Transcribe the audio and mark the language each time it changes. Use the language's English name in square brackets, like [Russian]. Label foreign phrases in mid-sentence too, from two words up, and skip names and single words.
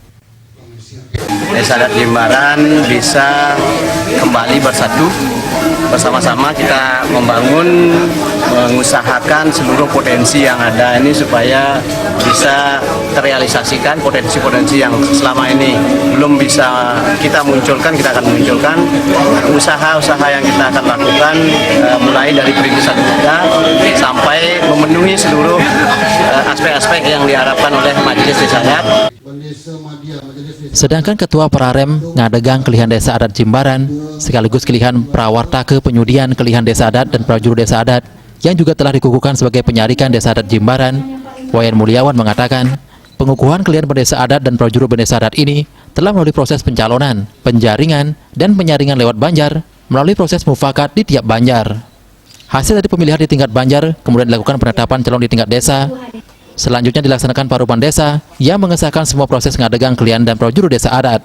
[Indonesian] Desa Adat Jimbaran bisa kembali bersatu, bersama-sama kita membangun, mengusahakan seluruh potensi yang ada ini supaya bisa terrealisasikan potensi-potensi yang selama ini belum bisa kita munculkan. Kita akan munculkan usaha-usaha yang kita akan lakukan mulai dari perintisan kita sampai memenuhi seluruh aspek-aspek yang diharapkan oleh Majelis Desa Adat. Sedangkan Ketua Prarem ngadegang kelihan Desa Adat Jimbaran sekaligus kelihan Prawartake Penyudian kelihan Desa Adat dan Prajuru Desa Adat yang juga telah dikukuhkan sebagai penyarikan Desa Adat Jimbaran, Wayan Mulyawan mengatakan, pengukuhan kelihan Bendesa Adat dan Prajuru Bendesa Adat ini telah melalui proses pencalonan, penjaringan, dan penyaringan lewat Banjar melalui proses mufakat di tiap Banjar. Hasil dari pemilihan di tingkat Banjar kemudian dilakukan penetapan calon di tingkat desa. Selanjutnya dilaksanakan parupan desa yang mengesahkan semua proses ngadegang kelihan dan Prajuru Desa Adat.